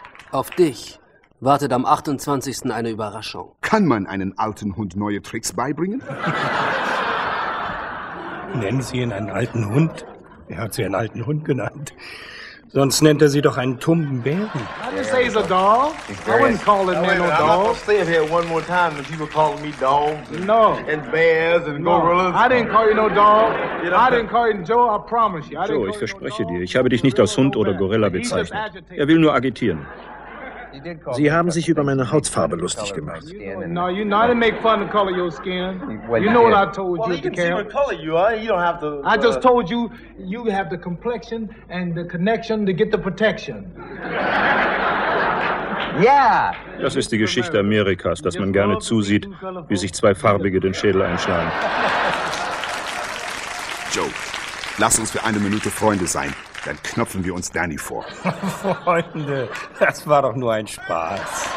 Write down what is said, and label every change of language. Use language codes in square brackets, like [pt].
[de] Auf dich wartet am 28. eine Überraschung. Kann man einen alten Hund neue Tricks beibringen? Nennen Sie ihn einen alten Hund? Er hat Sie einen alten Hund genannt. Sonst nennt er Sie doch einen tumben Bären. [en] I didn't say he's a dog. I wouldn't call him no dog. I'm not gonna stay here one more time and people calling me dogs. No. And bears and gorillas. I didn't call you no dog. I didn't call you Joe, I promise you. [de] Joe, ich verspreche dir, ich habe dich nicht als Hund oder Gorilla bezeichnet. Er will nur agitieren. Sie haben sich über meine Hautfarbe lustig gemacht. [en] No, you know, I didn't make fun of the color of your skin. You know what I told you. Well, you can see what color you are. You don't have to... I just told you, you have the complexion and the connection to get the protection. Yeah. [de] Das ist die Geschichte Amerikas, dass man gerne zusieht, wie sich zwei Farbige den Schädel einschlagen. Joe, lass uns für eine Minute Freunde sein. Dann knöpfen wir uns Danny vor. Freunde, das war doch nur ein Spaß.